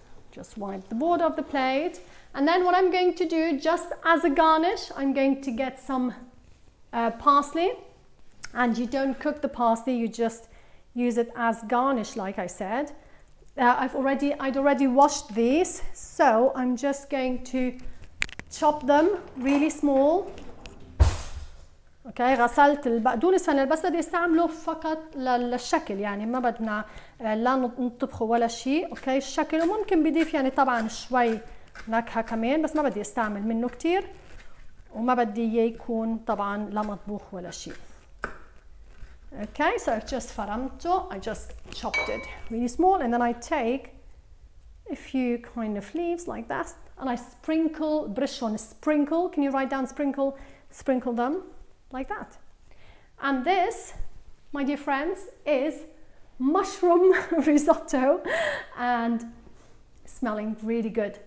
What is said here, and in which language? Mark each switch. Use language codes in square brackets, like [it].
[en] Just wipe the border of the plate. And then what I'm going to do, just as a garnish, I'm going to get some parsley. And you don't cook the parsley, you just use it as garnish, like I said. I'd already washed these, so I'm just going to chop them really small. [ar] اوكي غسلت البقدونس فانا بس بدي استعمله فقط للشكل، يعني ما بدنا لا نطبخه ولا شيء. اوكي الشكل، وممكن بضيف يعني طبعا شوي نكهه كمان، بس ما بدي استعمل منه كثير وما بدي اياه يكون طبعا لا مطبوخ ولا شيء. [en] Okay, so I've just [ar] فرمته. [en] I just chopped it really small, and then I take a few kind of leaves like that, and I sprinkle, [ar] برشهم [en] sprinkle. Can you write down sprinkle? Sprinkle them like that. And this, my dear friends, is mushroom risotto, and smelling really good.